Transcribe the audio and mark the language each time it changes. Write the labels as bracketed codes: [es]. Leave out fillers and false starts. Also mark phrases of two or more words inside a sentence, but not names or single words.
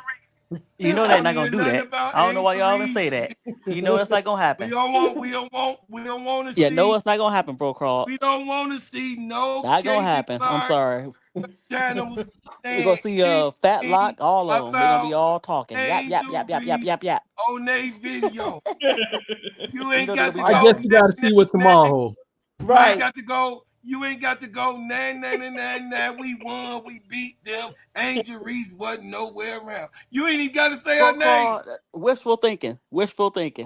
[en] You know they're not gonna do that. I don't know why y'all even say that. You know it's not gonna happen. We don't want to Yeah, see. no, it's not gonna happen, bro. Crawl. We don't want to see no Not gonna Caitlin happen. I'm Clark sorry. channels. We're gonna see Fat Lock, all of them. They're gonna be all talking. Yap yap Angel yap yap yap Reese yap yap. on their video. You You ain't know they're got gonna to be I go. guess you got to see what tomorrow holds. You ain't right. got to go. You ain't got to go. Nah. We won. We beat them. Angel Reese wasn't nowhere around. You ain't even got to say her Bro, name. Crawl. Wishful thinking. Wishful thinking.